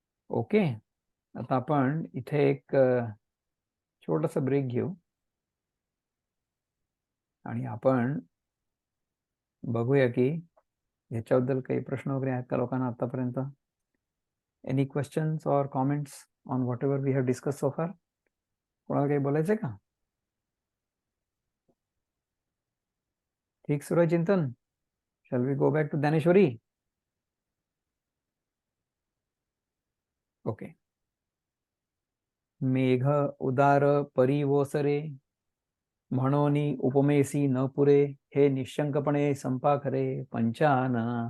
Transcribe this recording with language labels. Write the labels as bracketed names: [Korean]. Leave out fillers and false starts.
[Marathi] Okay, आता आपण इथे एक छोटासा ब्रेक घेऊ आणि आपण बघूया की ह्याच्याबद्दल काही प्रश्न वगैरे आहेत का लोकांना आतापर्यंत. [English] Any questions or comments on whatever we have discuss so far. [Marathi] कोणाला काही बोलायचंय का? ठीक सुरू आहे चिंतन. [English] Shall we go back to Dnyaneshwari? [Marathi] Okay. मेघ उदार परिवोसरे म्हणोनी उपमेसी न पुरे हे निशंकपणे संपा खरे पंचानना.